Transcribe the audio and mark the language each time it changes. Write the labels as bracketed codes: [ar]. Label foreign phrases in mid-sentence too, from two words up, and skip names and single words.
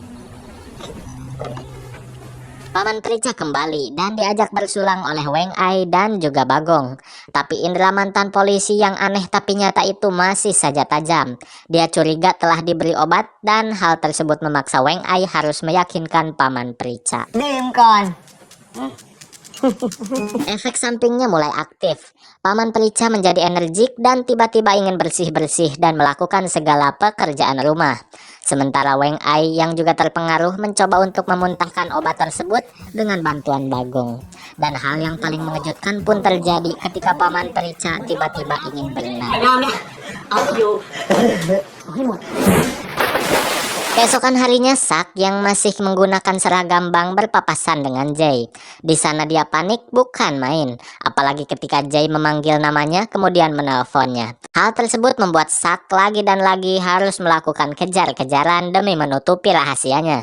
[id] Paman Perica kembali dan diajak bersulang oleh Weng Ai dan juga Bagong. Tapi indera mantan polisi yang aneh tapi nyata itu masih saja tajam. Dia curiga telah diberi obat dan hal tersebut memaksa Weng Ai harus meyakinkan Paman Perica. [th] ดื่มก่อน [id] Efek sampingnya mulai aktif. Paman Perica menjadi energik dan tiba-tiba ingin bersih-bersih dan melakukan segala pekerjaan rumah. Sementara Weng Ai yang juga terpengaruh mencoba untuk memuntahkan obat tersebut dengan bantuan Bagong. Dan hal yang paling mengejutkan pun terjadi ketika Paman Perica tiba-tiba ingin berenang. [th] รอบเนี้ยเอาอยู่ เอาให้หมด [id] Keesokan harinya Sak yang masih menggunakan seragam bank berpapasan dengan Jay. Di sana dia panik bukan main, apalagi ketika Jay memanggil namanya kemudian menelponnya. Hal tersebut membuat Sak lagi dan lagi harus melakukan kejar-kejaran demi menutupi rahasianya.